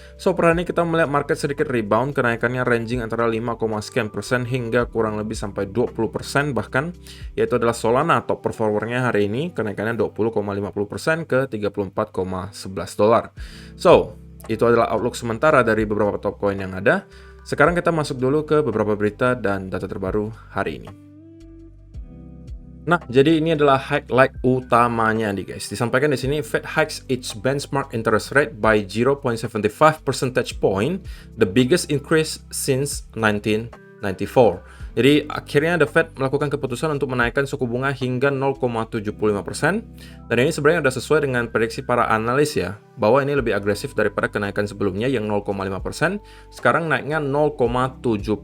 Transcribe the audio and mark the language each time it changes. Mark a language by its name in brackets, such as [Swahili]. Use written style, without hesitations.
[Indonesian] So, per hari ini kita melihat market sedikit rebound, kenaikannya ranging antara 5,sekian% hingga kurang lebih sampai 20% bahkan, yaitu adalah Solana top performernya hari ini, kenaikannya 20,50% ke 34,11 dolar. So, itu adalah outlook sementara dari beberapa top coin yang ada. Sekarang kita masuk dulu ke beberapa berita dan data terbaru hari ini. Nah, jadi ini adalah highlight utamanya nih guys. Disampaikan di sini, [English] Fed hikes its benchmark interest rate by 0.75 percentage point, the biggest increase since 1994. [Indonesian] Jadi akhirnya The Fed melakukan keputusan untuk menaikkan suku bunga hingga 0,75%, dan ini sebenarnya sudah sesuai dengan prediksi para analis ya, bahwa ini lebih agresif daripada kenaikan sebelumnya yang 0,5%, sekarang naiknya 0,75%.